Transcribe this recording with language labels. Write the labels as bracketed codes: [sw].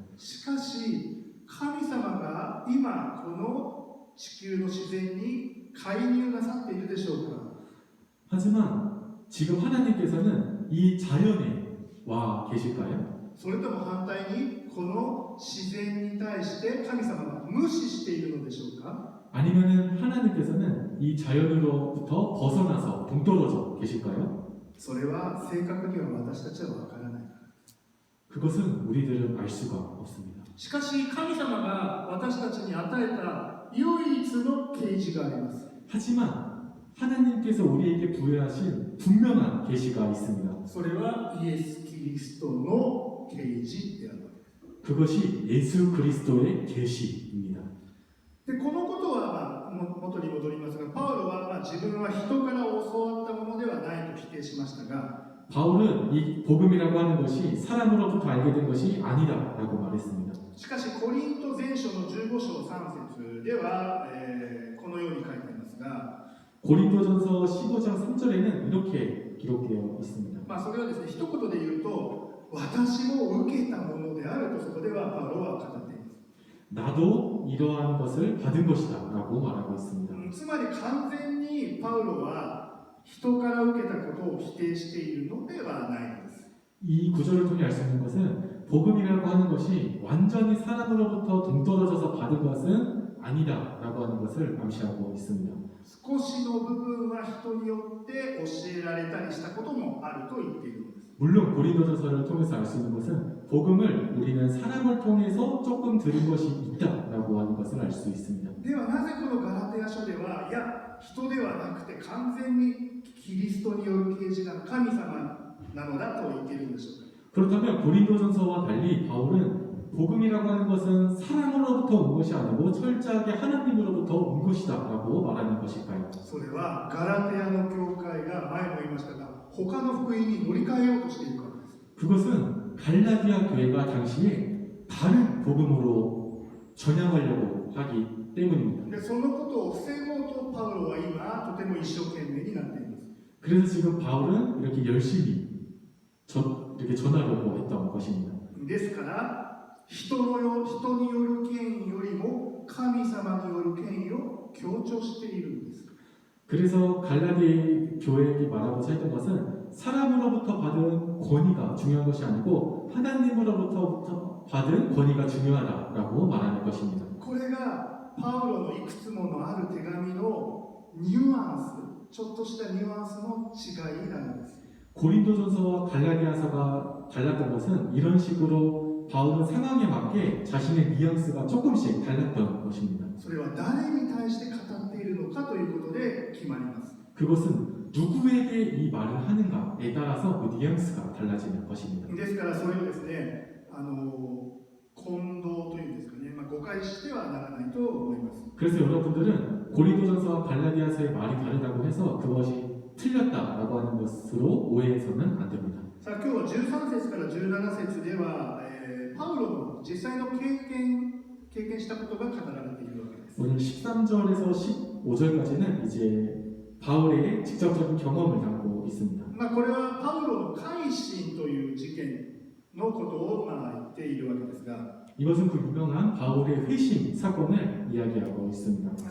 [ja] しかし神様が今この地球の自然に介入なさっているでしょうか [ko] 하지만 지금 하나님께서는 이 자연에 와 계실까요? [ja] それとも反対にこの自然に対して神様が無視しているのでしょうか [ko] 아니면은 하나님께서는 이 자연으로부터 벗어나서 동떨어져 계실까요? [ja] それは正確には私たちは分からない [ko] 그것은 우리들은 알 수가 없습니다. [ja] しかし神様が私たちに与えた唯一の啓示があります [ko] 하지만 하나님께서 우리에게 부여하신 분명한 계시가 있습니다. [ja] それはイエス・キリストの啓示であるわけです [ko] 그것이 예수 그리스도의 계시입니다. [ja] でこのことは、元に戻りますがパウロは、自分は人から教わったものではないと否定しましたが [ko] 바울은 이 복음이라고 하는 것이 사람으로부터 알게 된 것이 아니다라고 말했습니다. [ja] しかしコリント前書の15章3節では、このように書いてありますが [ko] 고린도전서 15장 3절에는 이렇게 기록되어 있습니다. [ja] それはですね一言で言うと私も受けたものであるとそこではパウロは語っています [ko] 나도 이러한 것을 받은 것이다라고 말하고 있습니다. [ja] つまり完全にパウロは人から受けたことを否定しているのではないのです [ko] 이 구절을 통해 알 수 있는 것은 복음이라고 하는 것이 완전히 사람으로부터 동떨어져서 받은 것은 아니다라고 하는 것을 암시하고 있습니다. [ja] 少しの部分は人によって教えられたりしたこともあると言っているのです [ko] 물론 고린도전서를 통해서 알 수 있는 것은 복음을 우리는 사람을 통해서 조금 들은 것이 있다라고 하는 것을 알 수 있습니다. [ja] ではなぜこのガラテヤ書ではいや人ではなくて完全にキリストによる啓示が神様なのだと言っているんでしょうか。 [ko] 그렇다면 고린도전서와 달리 바울은 복음이라고 하는 것은 사람으로부터 온 것이 아니고 철저하게 하나님으로부터 온 것이다라고 말하는 것일까요? [ja] それはガラテヤの教会が前も言いましたが他の福音に乗り換えようとしているからです。 [ko] 그것은 갈라디아 교회가 당시에 다른 복음으로 전향하려고 하기 때문입니다. [ja] でそのことを防ごうとパウロは今とても一生懸命になっています。 [ko] 그래서 지금 바울은 이렇게 열심히 이렇게 전하려고 했던 것입니다. [ja] ですから人による権威よりも神様による権威を強調しているんです。 [ko] 그래서 갈라디 교회에게 말하고자 했던 것은 사람으로부터 받은 권위가 중요한 것이 아니고 하나님으로부터 받은 권위가 중요하다라고 말하는 것입니다. [ja] これがパウロのいくつものある手紙のニュアンス、ちょっとしたニュアンスの違いなんです。 [ko] 고린도전서와 갈라디아서가 달랐던 것은 이런 식으로 바울은 상황에 맞게 자신의 뉘앙스가 조금씩 달랐던 것입니다. [ja] それは誰に対して語っているのかということで決まります。 [ko] 그것은 누구에게 이 말을 하는가에 따라서 그 뉘앙스가 달라지는 것입니다. [ja] ですからそれをですね、混同というんですかね、誤解してはならないと思います。 [ko] 그래서 여러분들은 고린도전서와 갈라디아서의 말이 다르다고 해서 그것이 틀렸다라고 하는 것으로 오해해서는 안 됩니다. [ja] さあ今日は13節から17節では、パウロの実際の経験したことが語られているわけです。 [ko] 오늘 13절에서 15절까지는 이제 바울의 직접적인 경험을 담고 있습니다. [ja] これはパウロの改心という事件のことを言っているわけですが、 [ko] 이것은 그 유명한 바울의 회심 사건을 이야기하고 있습니다.